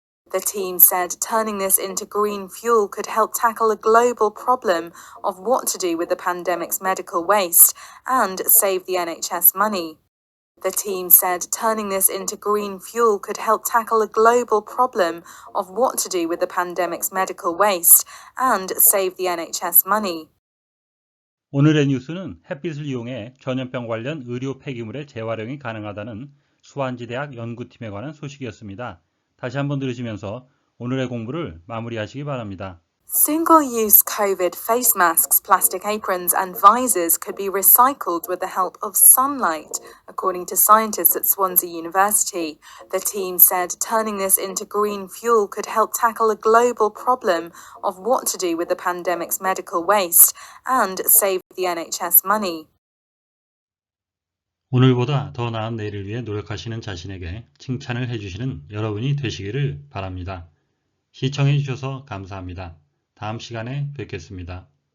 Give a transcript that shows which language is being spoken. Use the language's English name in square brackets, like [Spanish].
[English] The team said turning this into green fuel could help tackle a global problem of what to do with the pandemic's medical waste and save the NHS money. The team said turning this into green fuel could help tackle a global problem of what to do with the pandemic's medical waste and save the NHS money. [Korean] 오늘의 뉴스는 햇빛을 이용해 전염병 관련 의료 폐기물의 재활용이 가능하다는 수완지대학 연구팀에 관한 소식이었습니다. 다시 한번 들으시면서 오늘의 공부를 마무리하시기 바랍니다. [English] Single-use COVID face masks, plastic aprons and visors could be recycled with the help of sunlight, according to scientists at Swansea University. The team said turning this into green fuel could help tackle a global problem of what to do with the pandemic's medical waste and save the NHS money. [Korean] 오늘보다 더 나은 내일을 위해 노력하시는 자신에게 칭찬을 해주시는 여러분이 되시기를 바랍니다. 시청해 주셔서 감사합니다. 다음 시간에 뵙겠습니다.